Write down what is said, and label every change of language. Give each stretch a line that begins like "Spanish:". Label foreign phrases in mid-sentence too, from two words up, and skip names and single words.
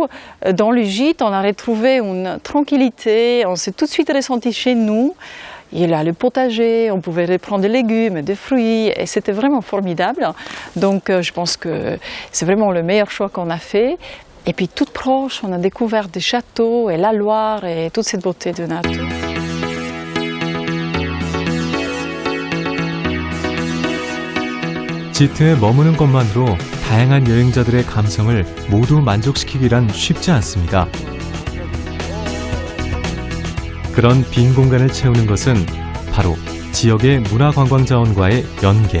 French: Dans le gîte, on a retrouvé une tranquillité, on s'est tout de suite ressenti chez nous. Il y a le potager, on pouvait reprendre des légumes, des fruits, et c'était vraiment formidable. Donc je pense que c'est vraiment le meilleur choix qu'on a fait. Et puis tout proche, on a découvert des châteaux et la Loire et toute cette beauté de nature.
Korean: 지트에 머무는 것만으로 다양한 여행자들의 감성을 모두 만족시키기란 쉽지 않습니다. 그런 빈 공간을 채우는 것은 바로 지역의 문화관광자원과의 연계.